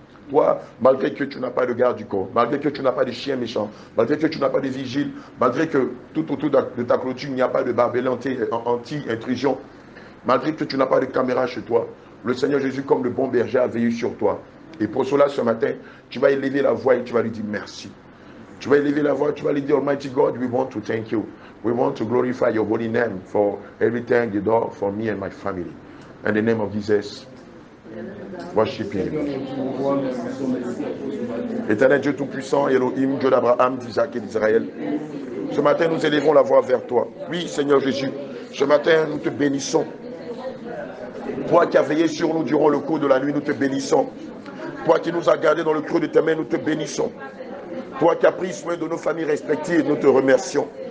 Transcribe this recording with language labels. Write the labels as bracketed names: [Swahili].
[French] Toi, malgré que tu n'as pas de garde du corps, malgré que tu n'as pas de chien méchant, malgré que tu n'as pas de vigile, malgré que tout autour de ta clôture, il n'y a pas de barbelé anti-intrusion, malgré que tu n'as pas de caméra chez toi, le Seigneur Jésus, comme le bon berger, a veillé sur toi. Et pour cela, ce matin, tu vas élever la voix et tu vas lui dire merci. Tu vas élever la voix, tu vas lui dire, [English] Almighty God, we want to thank you. We want to glorify your holy name for everything you do for me and my family. In the name of Jesus, worship him. [French] Éternel Dieu Tout-Puissant, Elohim, Dieu d'Abraham, d'Isaac et d'Israël. Ce matin, nous élevons la voix vers toi. Oui, Seigneur Jésus, ce matin, nous te bénissons. Toi qui as veillé sur nous durant le cours de la nuit, nous te bénissons. Toi qui nous as gardés dans le creux de tes mains, nous te bénissons. Toi qui as pris soin de nos familles respectives, nous te remercions.